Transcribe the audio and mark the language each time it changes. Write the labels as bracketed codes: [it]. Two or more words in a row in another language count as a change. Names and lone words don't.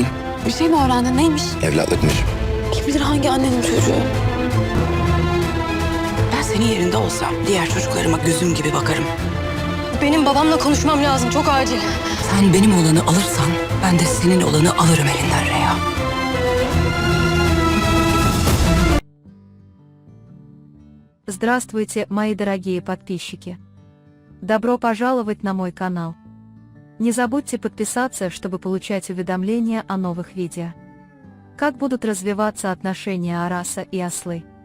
[tr] Bir şey mi öğrendin? Neymiş? Evlatlıkmış. Kim bilir hangi annenin çocuğu? Ben senin yerinde olsam diğer çocuklarıma gözüm gibi bakarım. Benim babamla konuşmam lazım, çok acil. Sen benim olanı alırsan ben de senin olanı alırım elinden Reyhan. [ru] Здравствуйте, мои дорогие подписчики! Добро пожаловать на мой канал. Не забудьте подписаться, чтобы получать уведомления о новых видео. Как будут развиваться отношения Араса и Аслы?